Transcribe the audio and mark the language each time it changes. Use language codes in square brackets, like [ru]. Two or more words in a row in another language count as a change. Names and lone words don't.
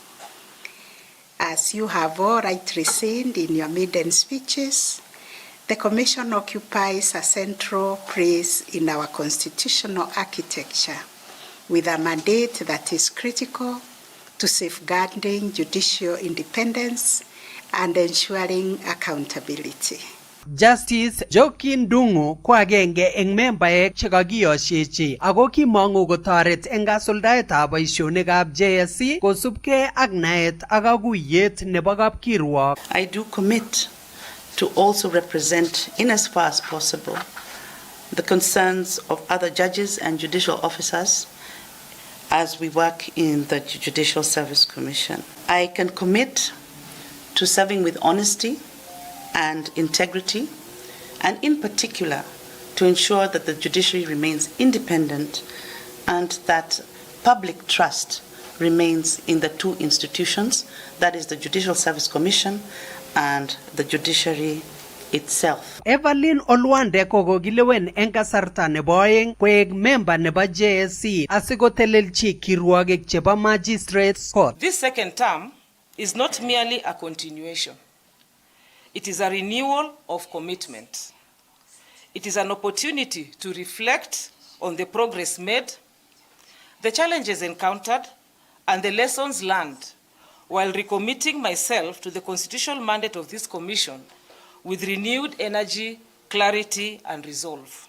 [en] As you have all rightly said in your maiden speeches, the Commission occupies a central place in our constitutional architecture with a mandate that is critical to safeguarding judicial independence and ensuring accountability. [kln] Justice Jokin Dungu ko agenge eng membaek chekakiyosiechi ako kimongu kotoret eng kasuldaetab boisionikab JSC kosubkei ak naet ak kakuyet nebo kapkirwok. [en] I do commit to also represent in as far as possible the concerns of other judges and judicial officers as we work in the Judicial Service Commission. I can commit to serving with honesty and integrity, and in particular to ensure that the judiciary remains independent and that public trust remains in the two institutions, that is the Judicial Service Commission and the judiciary itself. [kln] Evelyn Olwande kokokilewen eng kasarta nebo oeng koek member nebo JSC asikotelelchi kirwogik chebo [en] Magistrates Court. This second term is not merely a continuation. It is a renewal of commitment. It is an opportunity to reflect on the progress made, the challenges encountered, and the lessons learned, while recommitting myself to the constitutional mandate of this commission with renewed energy, clarity, and resolve.